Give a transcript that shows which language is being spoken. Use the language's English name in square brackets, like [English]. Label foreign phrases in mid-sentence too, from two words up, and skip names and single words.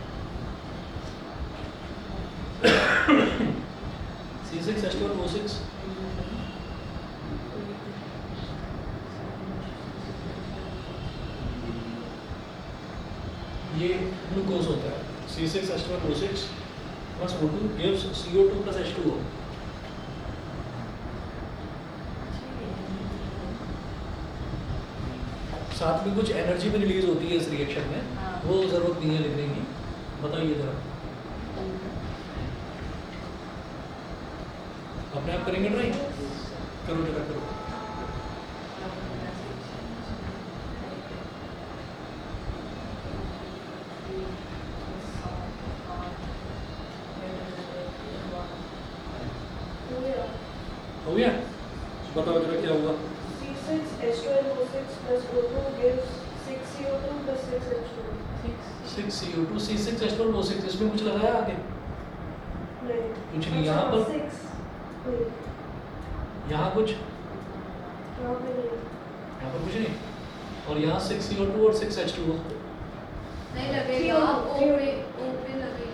[Hindi] C6H12O6 ये ग्लूकोज होता है। [English] C6H12O6 plus O2 gives CO2 plus H2O। [Hindi] साथ में कुछ एनर्जी भी रिलीज होती है इस रिएक्शन में, वो जरूरत नहीं है लिखने की। बताइए जरा, अपने आप करेंगे ट्राई? करो जरा करो। हो गया? बताओ जरा क्या हुआ? [English] C6H12O6 plus O2 gives 6CO2 plus 6H2O। [Hindi] 6CO2 C6H12O6, इसमें कुछ लगाया आगे? नहीं, कुछ नहीं। यहाँ पर 6 यहाँ कुछ, यहाँ पे नहीं, यहाँ पर कुछ नहीं, और यहाँ 6CO2 और 6H2O। नहीं लगेगा, O पे लगेगा।